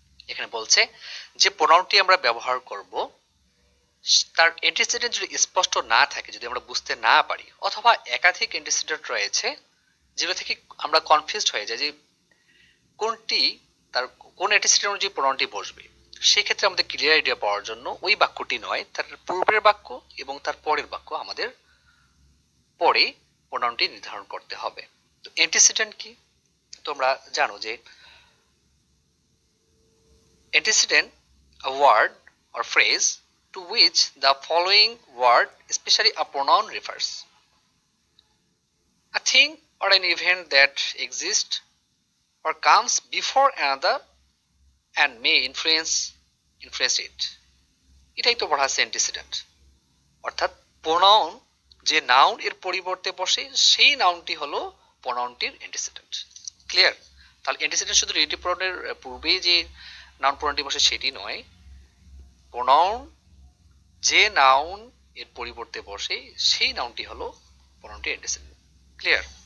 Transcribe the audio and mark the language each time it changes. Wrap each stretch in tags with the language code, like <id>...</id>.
<bn>এখানে বলছে যে প্রোনাউনটি আমরা ব্যবহার করব তার অ্যান্টিসিডেন্ট যদি স্পষ্ট না থাকে, যদি আমরা বুঝতে না পারি, অথবা একাধিক অ্যান্টিসিডেন্ট রয়েছে যেগুলো থেকে আমরা কনফিউজড হয়ে যাই যে কোনটি তার কোন অ্যান্টিসিডেন্ট অনুযায়ী প্রোনাউনটি বসবে, সেক্ষেত্রে আমাদের ক্লিয়ার আইডিয়া পাওয়ার জন্য ওই বাক্যটি নয়, তার পূর্বের বাক্য এবং তার পরের বাক্য আমাদের পরে প্রোনাউনটি নির্ধারণ করতে হবে। তো অ্যান্টিসিডেন্ট কি তোমরা জানো যে</bn> <en>antecedent a word or phrase to which the following word, especially a pronoun, refers. A thing or an event that exists or comes before another and may influence it.</en> <bn>এটাই তো বলা আছে antecedent, অর্থাৎ pronoun যে noun এর পরিবর্তে বসে সেই নাউনটি হলো প্রোনাউনটির antecedent। ক্লিয়ার? তাহলে antecedent শুধু রিলেটিভ প্রোনাউনের পূর্বেই যে নাউন প্রোনাউনটি বসে সেটি নয়, প্রোনাউন যে নাউন এর পরিবর্তে বসে সেই নাউনটি হলো প্রোনাউনটির অ্যান্টিসিডেন্ট। ক্লিয়ার?</bn>